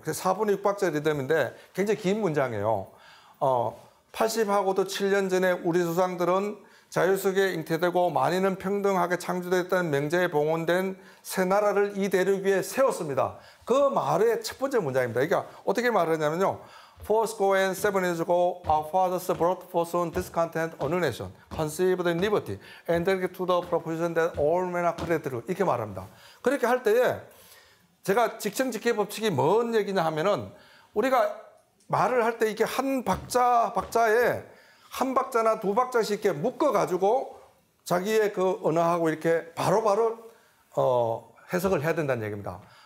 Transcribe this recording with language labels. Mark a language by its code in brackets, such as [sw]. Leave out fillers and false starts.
[ko] 그래서 4분의 6박자 리듬인데 굉장히 긴 문장이에요. 80하고도 7년 전에 우리 조상들은 자유 속에 잉태되고 만인은 평등하게 창조됐다는 명제에 봉헌된 새 나라를 이 대륙 위에 세웠습니다. 그 말의 첫 번째 문장입니다. 그러니까 어떻게 말하냐면요. [en] Fourscore and 7 years ago, our fathers brought forth on discontent a new nation, conceived in liberty, and directed to the proposition that all men are created. [ko] 이렇게 말합니다. 그렇게 할 때에 제가 직청직해 법칙이 뭔 얘기냐 하면은 우리가 말을 할 때 이렇게 한 박자에 한 박자나 두 박자씩 이렇게 묶어가지고 자기의 그 언어하고 이렇게 바로바로 해석을 해야 된다는 얘기입니다.